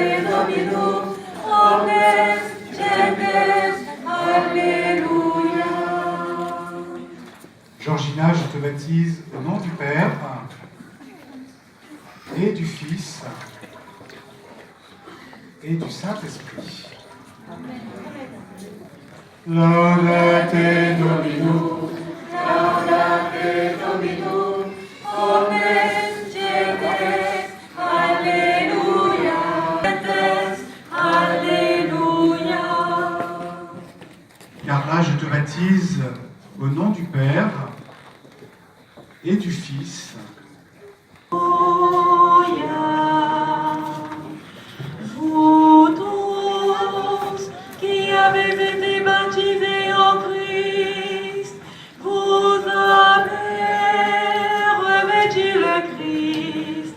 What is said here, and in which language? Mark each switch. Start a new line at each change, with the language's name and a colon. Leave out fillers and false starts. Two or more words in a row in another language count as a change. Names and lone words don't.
French: Georgina, je te baptise au nom du Père et du Fils et du Saint-Esprit.
Latin: Laudate Domino, laudate Domino, omnes gemines,
French: Alléluia, Alléluia. Carla, je te baptise au nom du Père et du Fils. Vous tous qui avez été baptisés en Christ, vous avez revêtu le Christ.